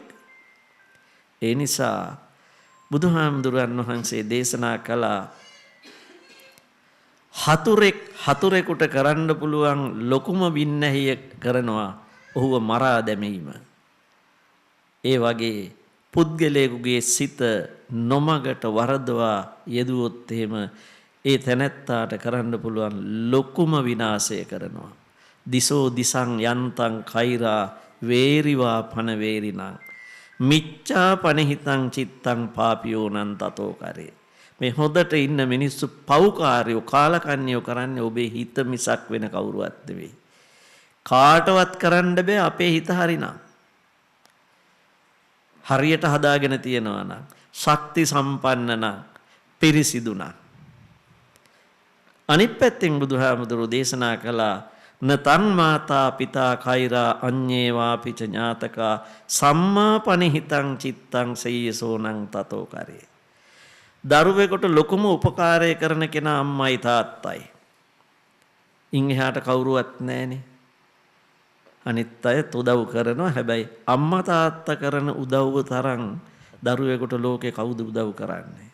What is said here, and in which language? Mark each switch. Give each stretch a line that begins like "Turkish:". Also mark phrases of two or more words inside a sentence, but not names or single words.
Sinhala: ඒ නිසා බුදුහාමුදුරන් වහන්සේ දේශනා කළා හතුරෙකුට කරන්න පුළුවන් ලොකුම වින්නැහිය කරනවා ඔහුව මරා දැමීම. ඒ වගේ පුද්ගලයෙකුගේ සිත නොමගට වරදවා යෙදුවොත් එහෙම ඒ තැනැත්තාට කරන්න පුළුවන් ලොකුම විනාශය කරනවා.
Pali: දිසෝ දිසං යන්තං කෛරා වේරිවා පන වේරිනං මිච්ඡා පනහිතං චිත්තං පාපියෝනං තතෝ කරේ.
Sinhala: මේ හොදට ඉන්න මිනිස්සු පව්කාරයෝ කාලකන්‍යෝ කරන්නේ ඔබේ හිත මිසක් වෙන කවුරුවත් නෙවෙයි. කාටවත් කරන්න බෑ අපේ හිත හරිනම්. හරියට හදාගෙන තියෙනවා නම් ශක්ති සම්පන්න නම් පිරිසිදු නම්. අනිත් පැත්තෙන් බුදුහාමුදුරුවෝ දේශනා කළා
Pali: නතං මාතා පිතා කෛරා අඤ්ඤේවා පිච ඥාතකා සම්මා පනිහිතං චිත්තං සේයසෝනං තතෝ කරේ.
Sinhala: දරුවෙකුට ලොකුම උපකාරය කරන කෙනා අම්මයි තාත්තයි. ඉන් එහාට කවුරුවත් නැහනේ. අනිත් අයත් උදව් කරනවා. හැබැයි අම්මා තාත්තා කරන උදව්ව තරම් දරුවෙකුට ලෝකේ කවුද උදව් කරන්නේ?